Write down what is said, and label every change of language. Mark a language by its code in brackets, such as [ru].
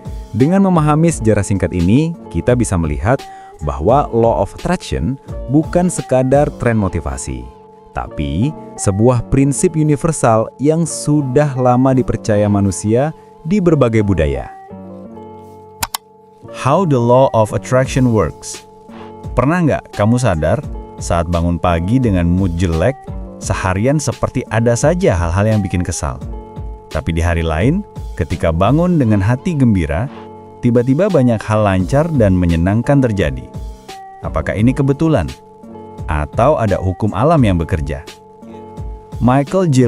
[id] Dengan memahami sejarah singkat ini, kita bisa melihat bahwa Law of Attraction bukan sekadar tren motivasi, tapi sebuah prinsip universal yang sudah lama dipercaya manusia di berbagai budaya. [en] How the Law of Attraction works. [id] Pernah nggak kamu sadar saat bangun pagi dengan mood jelek, seharian seperti ada saja hal-hal yang bikin kesal. Tapi di hari lain, ketika bangun dengan hati gembira, tiba-tiba banyak hal lancar dan menyenangkan terjadi. Apakah ini kebetulan? Atau ada hukum alam yang bekerja? Michael J.